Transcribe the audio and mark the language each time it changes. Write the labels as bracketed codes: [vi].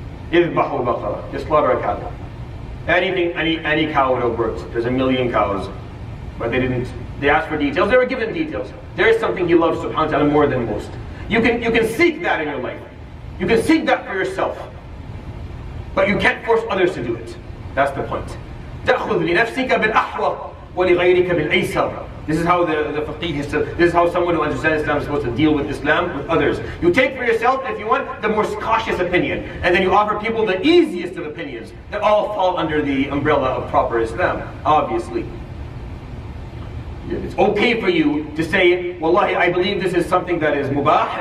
[ar] Idbahu baqara, [en] just slaughter a cow. Any cow would have worked. There's a million cows, but they didn't. They asked for details. They were given details. There is something He loves subhanahu wa ta'ala more than most. You can seek that in your life. You can seek that for yourself, but you can't force others to do it. That's the point. [ar] تأخذ لنفسك بالأحوط ولغيرك بالأيسر. [en] This is how the faqih is. This is how someone who understands Islam is supposed to deal with Islam with others. You take for yourself, if you want, the most cautious opinion, and then you offer people the easiest of opinions that all fall under the umbrella of proper Islam. Obviously, it's okay for you to say, "Wallahi, I believe this is something that is mubah.